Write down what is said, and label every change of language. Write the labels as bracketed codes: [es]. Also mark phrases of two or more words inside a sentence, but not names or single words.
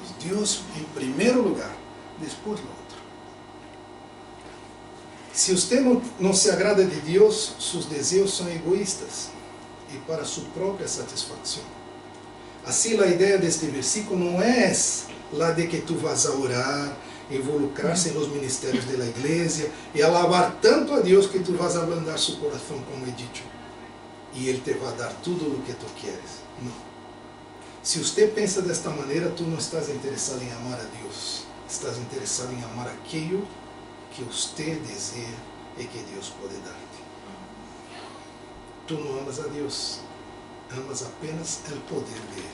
[pt] Deus em primeiro lugar, depois o outro. Se você não se agrada de Deus, seus desejos são egoístas e para sua própria satisfação. Assim, a ideia deste versículo não é lá de que [es] tu vas a orar, [pt] involucrar-se nos ministérios da igreja e alabar tanto a Deus que [es] tu vas a ablandar [pt] seu coração, como é dito, e Ele te vai dar tudo o que tu queres. Não. Se você pensa desta maneira, tu não estás interessado em amar a Deus, estás interessado em amar aquilo que você deseja e que Deus pode dar-te. Tu não amas a Deus, amas apenas o poder dele.